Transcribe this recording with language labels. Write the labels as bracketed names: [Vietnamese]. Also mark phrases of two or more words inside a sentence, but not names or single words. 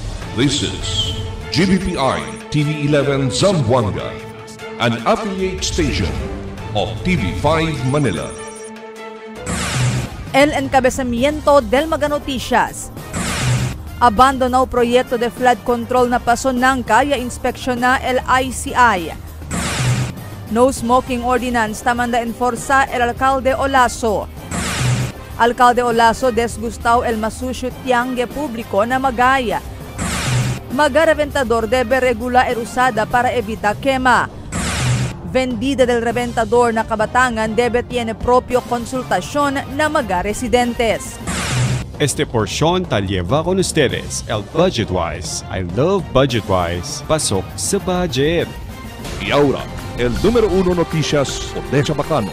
[English] This is GBPI TV11 Zamboanga, an affiliate station of TV5 Manila. [Chavacano] El encabezamiento del Maga Noticias. Abandonó proyecto de [English] flood control [Chavacano] na Pasonanca y inspecciona el ICI. [English] No smoking ordinance [Chavacano] tamanda enforza el alcalde Olaso. Alcalde Olaso desgustó el masucio tiangue público na Magaya. Maga-reventador debe regula el usada para evitar quema. Vendida del reventador na Kabatangan debe tiene propio konsultasyon na Maga-residentes. Este porción tal lleva con ustedes el Budgetwise. [English] I love Budgetwise. [Filipino] Pasok sa budget. [Chavacano] Y ahora, el número 1 noticias de Chabacano.